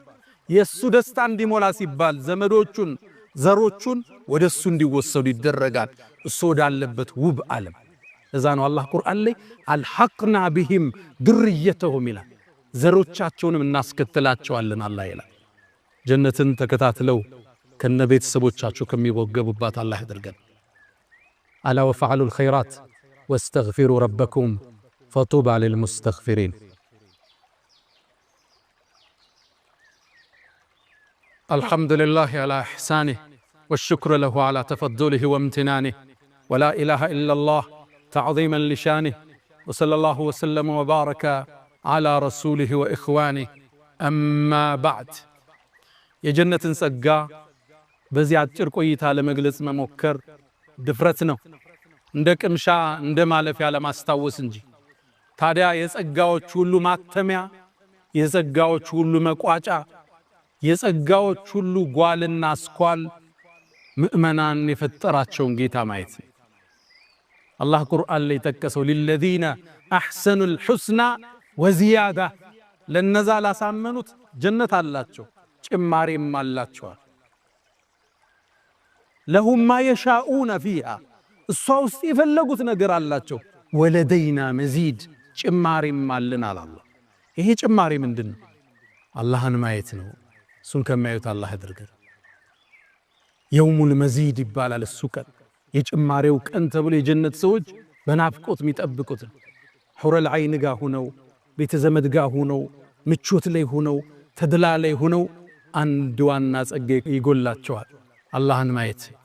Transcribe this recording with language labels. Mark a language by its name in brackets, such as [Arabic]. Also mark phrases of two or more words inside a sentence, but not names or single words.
[Amharic] የሱ ደስታ እንዲሞላ ሲባል ዘመዶቹን ዘሮቹን ወደሱ እንዲወሰዱ ይደረጋል። እሱ ወዳለበት ውብ ዓለም። እዛ ነው አላህ ቁርአን ላይ [Arabic] ألحقنا بهم ذريتهم [Amharic] ይላል። ዘሮቻቸውንም እናስከትላቸዋለን አላህ ይላል። ጀነትን ተከታትለው ከነ ቤተሰቦቻቸው ከሚወገቡባት አላህ ያድርገን። [Arabic] ألا وافعلوا الخيرات واستغفروا ربكم فطوبى للمستغفرين። الحمد لله على إحسانه والشكر له على تفضله وامتنانه ولا إله إلا الله تعظيما لشانه وصلى الله وسلم وبارك على رسوله وإخوانه أما بعد [Amharic] የጀነት ጸጋ በዚህ አጭር ቆይታ ለመግለጽ መሞከር ድፍረት ነው። እንደ ቅምሻ እንደ ማለፊያ ለማስታወስ እንጂ። ታዲያ የጸጋዎች ሁሉ ማተሚያ፣ የጸጋዎች ሁሉ መቋጫ፣ የጸጋዎች ሁሉ ጓልና አስኳል ምእመናን የፈጠራቸውን ጌታ ማየት። አላህ ቁርአን ላይ ጠቀሰው [Arabic] للذين احسنوا الحسنى وزياده [Amharic] ለነዛ ላሳመኑት ጀነት አላቸው ጭማሪም አላቸዋል። [Arabic] لهم ما يشاءون فيها [Amharic] እሷ ውስጥ የፈለጉት ነገር አላቸው። [Arabic] ولدينا مزيد [Amharic] ጭማሪም አለን አላህ። ይሄ ጭማሪ ምንድነው? አላህን ማየት ነው። እሱን ከማየት አላህ ያድርገን። [Arabic] يوم المزيد [Amharic] ይባላል እሱ ቀን፣ የጭማሪው ቀን ተብሎ የጀነት ሰዎች በናፍቆት የሚጠብቁት [Arabic] حور العين [Amharic] ጋር ሆነው ቤተ ዘመድ ጋር ሆነው ምቾት ላይ ሆነው ተድላ ላይ ሆነው አንድ ዋና ጸጋ ይጎላቸዋል፣ አላህን ማየት።